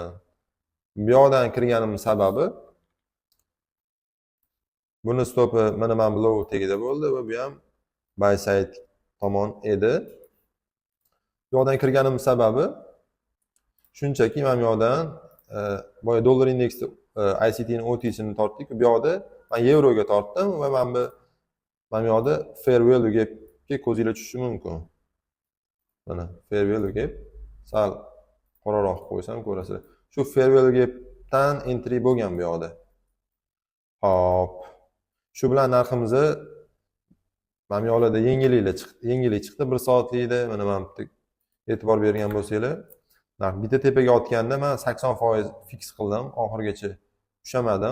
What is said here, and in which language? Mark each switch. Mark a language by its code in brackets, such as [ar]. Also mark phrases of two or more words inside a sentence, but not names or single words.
[uz] Bu yoqdan kirganim sababi buni stopi mana bu low tagida bo'ldi va bu ham [en] buy side [uz] tomon edi. Bu yoqdan kirganim sababi shunchaki mana bu yoqdan boya dollar indeksda ICT ni OT sini tortdik. Bu yoqda men yevroga tortdim va mana bu yoqda [en] fair value [uz] gapga ko'zinglar tushishi mumkin. Mana [en] fair value gap [uz] sal qoraroq qo'ysam ko'rasizlar. Shu [en] fair value [uz] gapdan entry bo'lgan bu yoqda. Hop. Shu bilan narximizni mana bu yoqlarda yengillik chiqdi 1 soatlikda. Mana men e'tibor bergan bo'lsanglar, narx bitta tepaga otganda men 80% fix qildim, oxirigacha tushamadim.